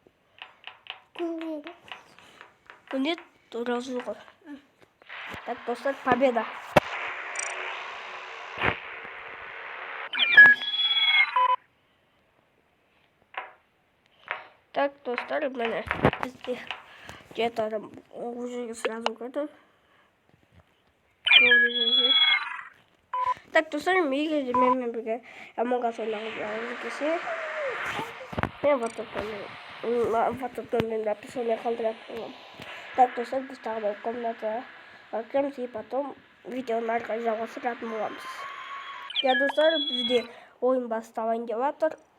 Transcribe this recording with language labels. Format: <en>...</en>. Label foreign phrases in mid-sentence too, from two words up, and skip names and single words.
<kk>Нет, разу ғой. Так, достар, победа. Так, достар, міне бізде жеті адам</kk> <ru>уже сразу готов.</ru> <kk>Так, достар, егер де менімен бірге Among Us ойнағыңыз келсе, мен WhatsApp-дан описание қалдырып қоямын. Так, достар, біз тағы да комнатаға кіреміз</kk> <ru>и потом</ru> <kk>видеоны ары қарай жалғастыратын боламыз. Я, достар, бізде ойын басталайын деп жатыр.</kk>